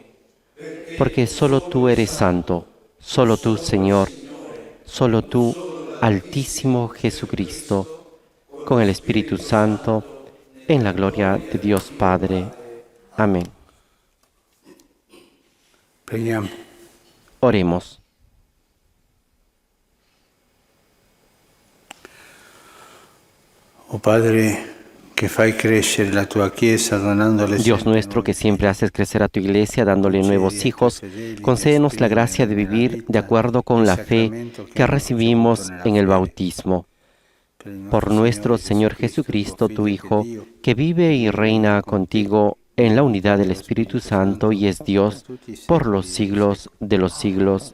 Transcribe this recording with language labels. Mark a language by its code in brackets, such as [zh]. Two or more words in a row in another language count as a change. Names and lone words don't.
[es] Porque solo tú eres santo, solo tú, Señor, solo tú, Altísimo Jesucristo, con el Espíritu Santo, en la gloria de Dios Padre. Amén. [it] Preghiamo. [es] Oremos. [it] Oh Padre, que fai crescere la tua Chiesa donandole [es] Dios nuestro, que siempre haces crecer a tu Iglesia dándole nuevos hijos, concédenos la gracia de vivir de acuerdo con la fe que recibimos en el bautismo. Por nuestro Señor Jesucristo, tu Hijo, que vive y reina contigo en la unidad del Espíritu Santo y es Dios por los siglos de los siglos.